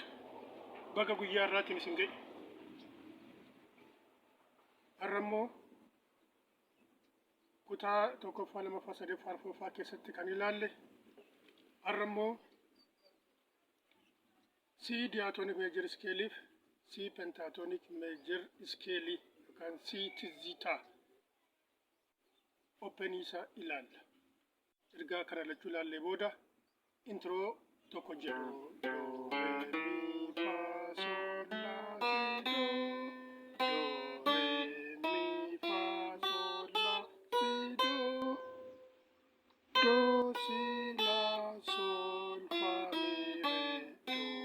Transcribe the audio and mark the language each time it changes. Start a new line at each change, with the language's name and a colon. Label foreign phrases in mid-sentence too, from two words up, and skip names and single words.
Oromo: Baga guyyaa irraatiin isin ga'e. Har'a immoo kutaa tokkoffaa lamaffaa sadaffaa arfaffaa keessatti kan ilaalle har'a immoo
English: C diatonic major scale C pentatonic major scale
Oromo: yookaan C tizzita open isa ilaalla. Ergaa kana lachuu ilaallee booda intro tokko jedhu do re mi fa sol la si do re mi fa sol la si do si la sol fa mi re